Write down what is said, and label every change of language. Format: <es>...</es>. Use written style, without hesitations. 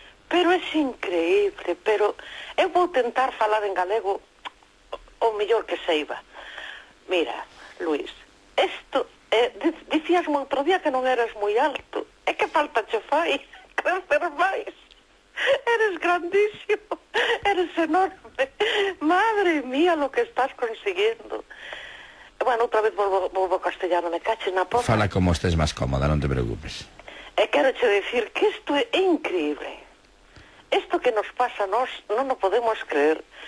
<gl>Pero é increíble, pero eu vou tentar falar en galego o mellor que seiba. Mira, Luis, isto, dicíasme outro día que non eras moi alto. É que falta che fai crecer máis.</gl> <es>Eres grandísimo, eres enorme. Madre mía, lo que estás consiguiendo.</es> <gl>Bueno, outra vez volvo castellano, me caches na pota. Fala como estés máis cómoda, non te preocupes. E quero che decir que isto é increíble. Isto que nos pasa a nós non o podemos creer.</gl>